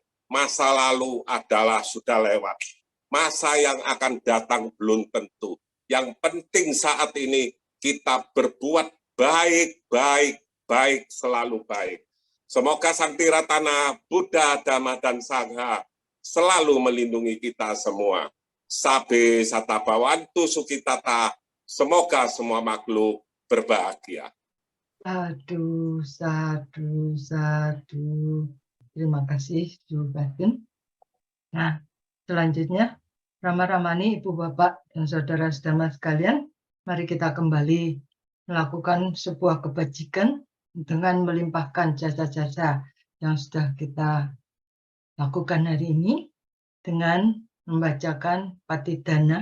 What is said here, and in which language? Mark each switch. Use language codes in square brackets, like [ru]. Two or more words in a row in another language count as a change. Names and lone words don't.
[id] Masa lalu adalah sudah lewat. Masa yang akan datang belum tentu. Yang penting saat ini kita berbuat baik, baik, baik, selalu baik. Semoga Sang Tiratana, Buddha, Dhamma, dan Sangha selalu melindungi kita semua. [pi] Sabe satabawantu sukitata, [id] semoga semua makhluk berbahagia. Sadu, sadu, sadu. Terima kasih, Jubatin. Nah, selanjutnya, Rama-Ramani, Ibu Bapak, dan Saudara-saudara sekalian, mari kita kembali melakukan sebuah kebajikan dengan melimpahkan jasa-jasa yang sudah kita lakukan hari ini dengan membacakan Patidana.